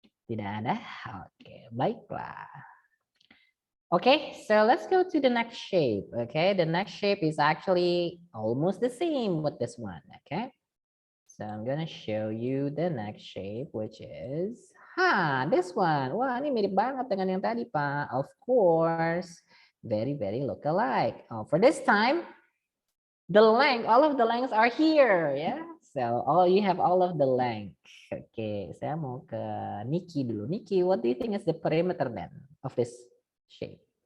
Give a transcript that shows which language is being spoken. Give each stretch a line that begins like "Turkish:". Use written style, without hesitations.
Indonesian: Tidak ada? Oke, baiklah.
English: Okay, so let's go to the next shape. Okay, the next shape is actually almost the same with this one. Okay, so I'm gonna show you the next shape, which is this one.
Indonesian: Wah, ini mirip banget dengan yang tadi, Pak.
English: Of course, very look alike. For this time, the length, all of the lengths are here. Yeah, so you have all of the length. Okay,
Indonesian: saya mau ke Nikki dulu.
English: Nikki, what do you think is the perimeter then of this shape?